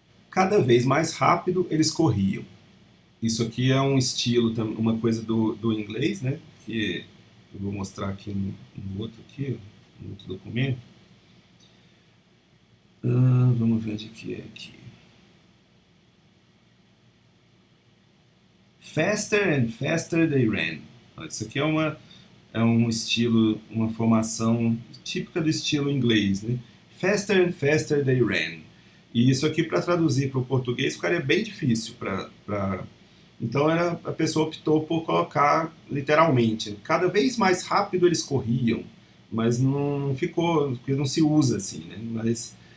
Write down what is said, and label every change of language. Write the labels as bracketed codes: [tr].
[pt] Cada vez mais rápido eles corriam. Isso aqui é um estilo, uma coisa do inglês, né? Que eu vou mostrar aqui no outro documento. Vamos ver onde que é aqui. [en] Faster and faster they ran. [pt] Isso aqui é um estilo, uma formação típica do estilo inglês, né? [en] Faster and faster they ran. [pt] E isso aqui, para traduzir para o português, ficaria bem difícil. Então a pessoa optou por colocar literalmente. Cada vez mais rápido eles corriam, mas não ficou, porque não se usa assim, né? Mas